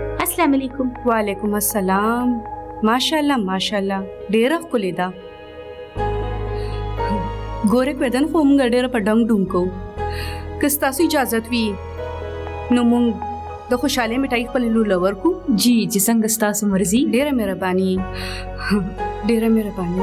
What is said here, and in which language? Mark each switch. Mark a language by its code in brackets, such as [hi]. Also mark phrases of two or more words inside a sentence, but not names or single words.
[ar] السلام علیکم. وعلیکم السلام. ماشاءالله ماشاءالله [ps] ډیره ښکلې ده. ګوره بدن خو موږ ډیره په ډنګ ډونګ کوو. که ستاسو اجازت وي نو موږ د خوشحالۍ مټۍ خپل لور ورکو. [ur] جی جی [ps] څنګه ستاسو مرزي. ډیره مهرباني ډیره مهرباني.